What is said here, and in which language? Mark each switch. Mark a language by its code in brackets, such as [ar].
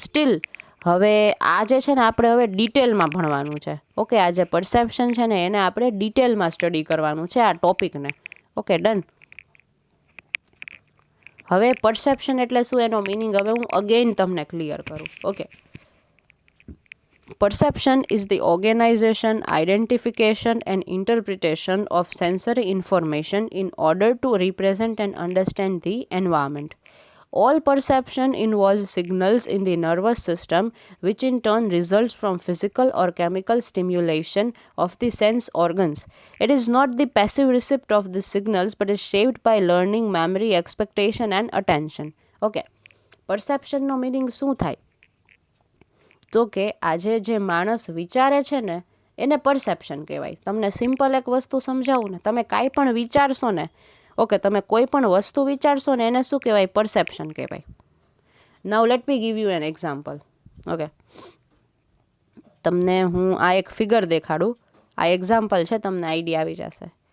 [gu] Steel હવે આ જે છે ને આપણે હવે ડિટેલમાં ભણવાનું છે, ઓકે. આ જે પરસેપ્શન છે ને એને આપણે ડિટેલમાં સ્ટડી કરવાનું છે, આ ટોપિકને, ઓકે. ડન. હવે પરસેપ્શન એટલે શું, એનો મિનિંગ હવે હું અગેઇન તમને ક્લિયર કરું, okay. [en] Perception is the organization, identification, and interpretation of sensory information in order to represent and understand the environment. All perception involves signals in the nervous system, which in turn results from physical or chemical stimulation of the sense organs. It is not the passive receipt of the signals, but is shaped by learning, memory, expectation, and attention. Okay. [gu] Perception no meaning શું થાય? તો કે આજે જે માણસ વિચારે છે ને એને પરસેપ્શન કહેવાય. તમને સિમ્પલ એક વસ્તુ સમજાવું ને, તમે કાંઈ પણ વિચારશો ને, ઓકે, તમે કોઈ પણ વસ્તુ વિચારશો ને એને શું કહેવાય? પરસેપ્શન કહેવાય. [en] now let me give you an example, [gu] okay. તમને હું આ એક ફિગર દેખાડું, આ એક્ઝામ્પલ છે, તમને આઈડિયા આવી જશે.